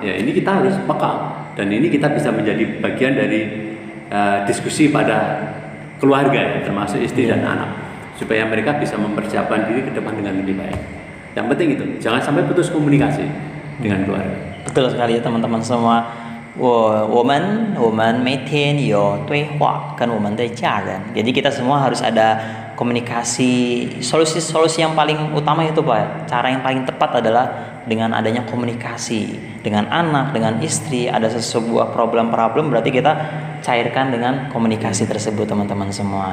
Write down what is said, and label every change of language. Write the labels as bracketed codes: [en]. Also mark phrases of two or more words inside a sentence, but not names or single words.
[id] Ya ini kita harus peka, dan ini kita bisa menjadi bagian dari diskusi pada keluarga, termasuk istri dan anak, supaya mereka bisa mempersiapkan diri ke depan dengan lebih baik. Yang penting itu, jangan sampai putus komunikasi dengan keluarga. Betul sekali ya teman-teman semua. [zh] 我们每天有对话跟我们的家人. [id] Jadi kita semua harus ada komunikasi. Solusi yang paling utama itu Pak, cara yang paling tepat adalah dengan adanya komunikasi dengan anak, dengan istri. Ada sebuah problem berarti kita cairkan dengan komunikasi tersebut teman-teman semua.